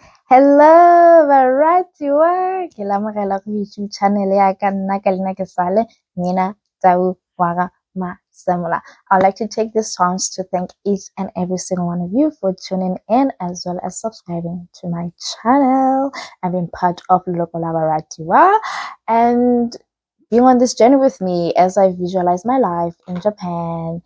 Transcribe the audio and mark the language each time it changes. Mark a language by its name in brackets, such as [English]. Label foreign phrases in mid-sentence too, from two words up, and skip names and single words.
[English] Hello, baratiwa. [Tswana] Ke lamogela go YouTube channel ya ka nna ka leina ke Sale Mina Tau Waga Masemola. [English] I'd like to take this chance to thank each and every single one of you for tuning in as well as subscribing to my channel and being part of Local Baratiwa and being on this journey with me as I visualize my life in Japan.